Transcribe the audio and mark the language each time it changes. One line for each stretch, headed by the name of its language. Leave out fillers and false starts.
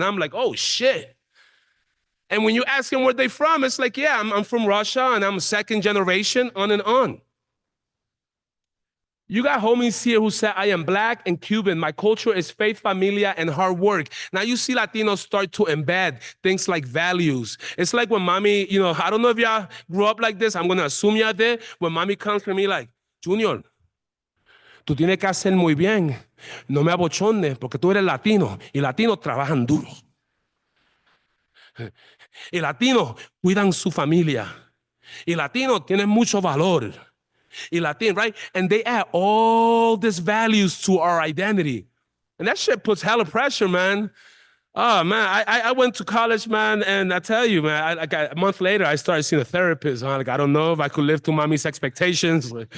English: I'm like, oh shit. And when you ask them where they're from, it's like, yeah, I'm from Russia and I'm second generation, on and on. You got homies here who say, I am Black and Cuban. My culture is faith, familia, and hard work. Now you see Latinos start to embed things like values. It's like when mommy, I don't know if y'all grew up like this. I'm going to assume y'all did. When mommy comes to me like, Junior,
Spanish: tú tienes que hacer muy bien. No me abochornes porque tú eres latino y latinos trabajan duro. Y latinos cuidan su familia. Y latinos tienen mucho valor.
English: Y Latin, right? And they add all these values to our identity. And that shit puts hella pressure, man. Oh, man, I went to college, man, and I tell you, man, a month later, I started seeing a therapist. Like, I don't know if I could live to mommy's expectations.